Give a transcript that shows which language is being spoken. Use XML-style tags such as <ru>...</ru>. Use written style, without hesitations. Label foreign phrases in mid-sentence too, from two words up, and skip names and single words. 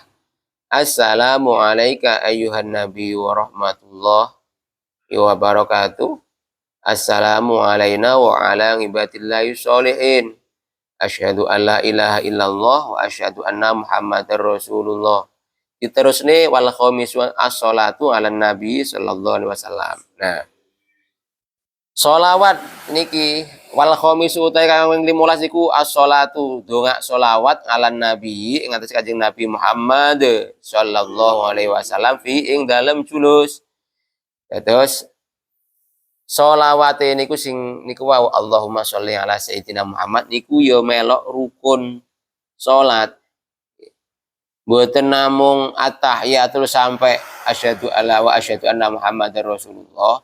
<ar>السلام عليك أيها النبي ورحمة الله وبركاته. السلام علينا وعلى عباد الله الصالحين. أشهد أن لا إله إلا الله وأشهد أن محمدا رسول الله. Diterusne والخامس الصلاة على النبي صلى الله عليه وسلم.</ar> <jv>Nah, sholawat niki</jv> <ar>والخامس</ar> <jv>utai kang 15 iku as-sholatu donga sholawat</jv> <ar>على النبي</ar> <jv>ing atas Kanjeng Nabi Muhammad</jv> <ar>صلى الله عليه وسلم</ar> <jv>fi ing dalem julus. Terus sholawate niku sing niku wau</jv> <ar>اللهم صل على سيدنا محمد</ar> <jv>niku ya melok rukun salat. Mboten namung at-tahiyatul sampai</jv> <ar>أشهد ألا وأشهد أن محمدا رسول الله.</ar>